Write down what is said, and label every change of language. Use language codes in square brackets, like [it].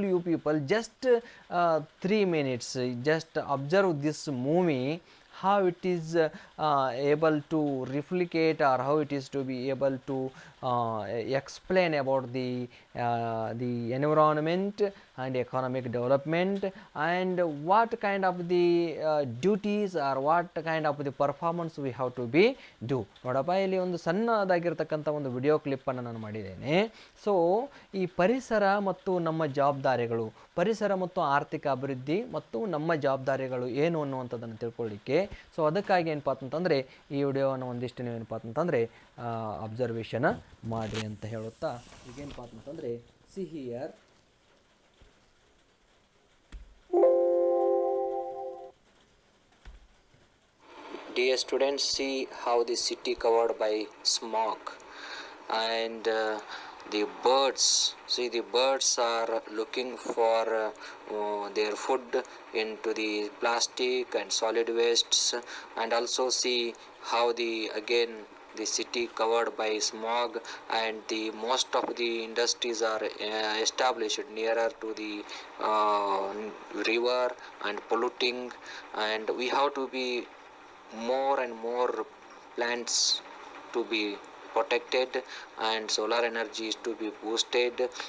[en] You people just 3 minutes just observe this movie, how it is able to replicate, or how it is to be able to explain about the environment and economic development, and what kind of the duties or what kind of the performance we have to be do. [kn] ನೋಡಪ್ಪ, ಇಲ್ಲಿ ಒಂದು ಸಣ್ಣದಾಗಿರ್ತಕ್ಕಂಥ ಒಂದು video ಕ್ಲಿಪ್ಪನ್ನು ನಾನು ಮಾಡಿದ್ದೇನೆ. So ಈ ಪರಿಸರ ಮತ್ತು ನಮ್ಮ ಜವಾಬ್ದಾರಿಗಳು, ಪರಿಸರ ಮತ್ತು ಆರ್ಥಿಕ ಅಭಿವೃದ್ಧಿ ಮತ್ತು ನಮ್ಮ ಜವಾಬ್ದಾರಿಗಳು ಏನು ಅನ್ನುವಂಥದ್ದನ್ನು ತಿಳ್ಕೊಳ್ಳಿಕ್ಕೆ, ಸೊ ಅದಕ್ಕಾಗಿ ಏನಪ್ಪ ಅಂತಂದರೆ ಈ ವಿಡಿಯೋವನ್ನು ಒಂದಿಷ್ಟು ನೀವೇನಪ್ಪ ಅಂತಂದರೆ ಅಬ್ಸರ್ವೇಷನ್ ಮಾಡಿರಿ ಅಂತ ಹೇಳುತ್ತಾ, ಈಗೇನಪ್ಪ ಅಂತಂದರೆ [en] See here dear students, see how the city covered by smog, and the birds. See, the birds are looking for their food into the plastic and solid wastes, and also see how the city covered by smog, and the most of the industries are established nearer to the uh, river and polluting, and we have to be more and more plants to be protected, and solar energy is to be boosted.